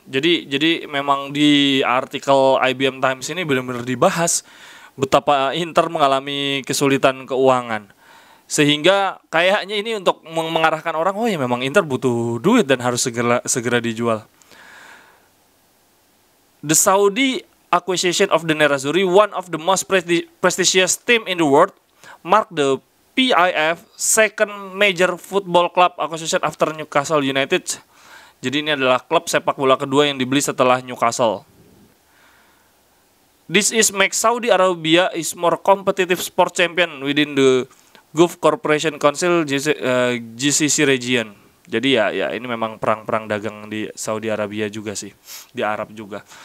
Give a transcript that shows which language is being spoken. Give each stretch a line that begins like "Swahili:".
Indonesian: Jadi memang di artikel IBM Times ini benar-benar dibahas betapa Inter mengalami kesulitan keuangan. Sehingga kayaknya ini untuk mengarahkan orang, oh ya memang Inter butuh duit dan harus segera dijual.
English: The Saudi acquisition of the Nerazzurri, one of the most prestigious team in the world, marked the PIF second major football club acquisition after Newcastle United.
Indonesian: Jadi ini adalah klub sepak bola kedua yang dibeli setelah Newcastle.
English: This is make Saudi Arabia is more competitive sport champion within the Gulf Cooperation Council GCC region.
Indonesian: Jadi ya ini memang perang dagang di Saudi Arabia juga sih, di Arab juga.